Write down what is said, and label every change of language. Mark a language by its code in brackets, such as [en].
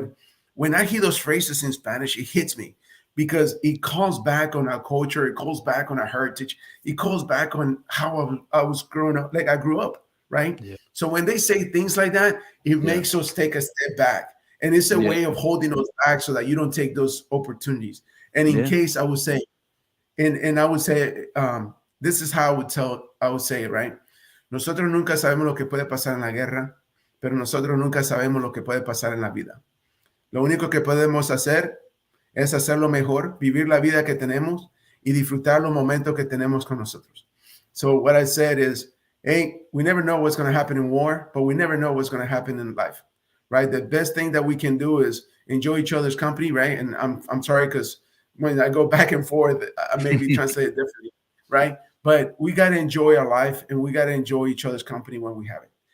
[en] But when I hear those phrases in Spanish, it hits me because it calls back on our culture, it calls back on our heritage, it calls back on how I was growing up, like I grew up, right? Yeah. So when they say things like that, it Yeah. makes us take a step back. And it's a Yeah. way of holding us back so that you don't take those opportunities. And in Yeah. case I would say, and I would say, this is how I would say it, right? [es] Nosotros nunca sabemos lo que puede pasar en la guerra, pero nosotros nunca sabemos lo que puede pasar en la vida. Lo único que podemos hacer es hacerlo mejor, vivir la vida que tenemos y disfrutar los momentos que tenemos con nosotros. [en] So what I said is, hey, we never know what's going to happen in war, but we never know what's going to happen in life, right? The best thing that we can do is enjoy each other's company, right? And I'm sorry because when I go back and forth, I maybe translate it differently, right? But we got to enjoy our life and we got to enjoy each other's company when we have it.